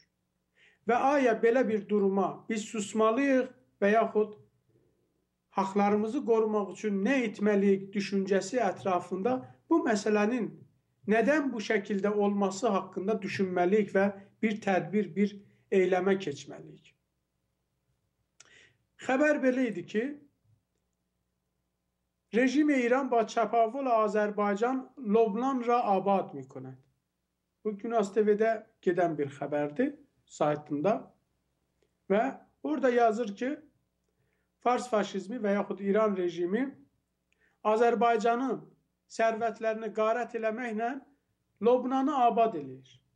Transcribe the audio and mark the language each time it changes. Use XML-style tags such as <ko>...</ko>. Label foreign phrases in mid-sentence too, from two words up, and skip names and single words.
<az>Və aya belə bir duruma biz susmalıyıq və yaxud haqlarımızı qorumaq üçün nə etməliyik düşüncəsi ətrafında bu məsələnin nədən bu şəkildə olması haqqında düşünməliyik və bir tədbir, bir eyləmə keçməliyik. Xəbər belə idi ki,</az> <fa>رژیم ایران با چپاول Azərbaycan Lobnan را آباد میکند.</fa> <az>Bu Günas TV'də gedən bir xəbərdir saytında və orada yazır ki, Fars faşizmi və yaxud İran rejimi Azərbaycanın sərvətlərini qarət eləməklə Lobnanı abad edir.</az>